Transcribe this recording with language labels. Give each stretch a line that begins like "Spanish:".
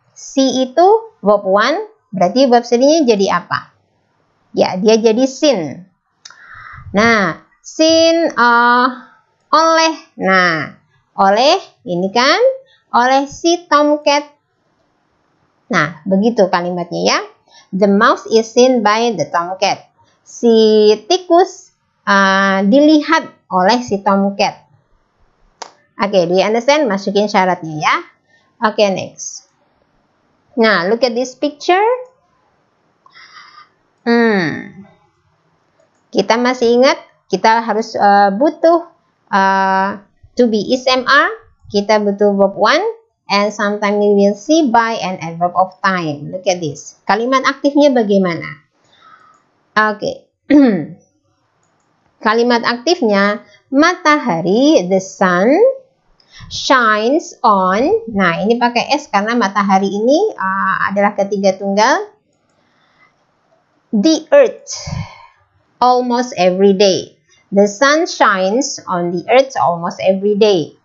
Indonesian: See itu verb one, berarti verb three-nya jadi apa? Ya, dia jadi seen. Nah, seen oleh. Nah, oleh ini kan oleh si tomcat. Nah, begitu kalimatnya ya.
English: The mouse is seen by the tomcat.
Indonesian: Si tikus dilihat oleh si tomcat. Oke,
English: do you understand?
Indonesian: Masukin syaratnya ya. Oke, next.
English: Nah, look at this picture.
Indonesian: Kita masih ingat, kita harus butuh to be is MR. Kita butuh
English: verb one, and sometimes we will see by an adverb of time. Look at this.
Indonesian: Kalimat aktifnya bagaimana? Oke. Kalimat aktifnya matahari,
English: the sun shines on.
Indonesian: Nah, ini pakai S karena matahari ini adalah ketiga tunggal.
English: The earth almost every day. The sun shines on the earth almost every day.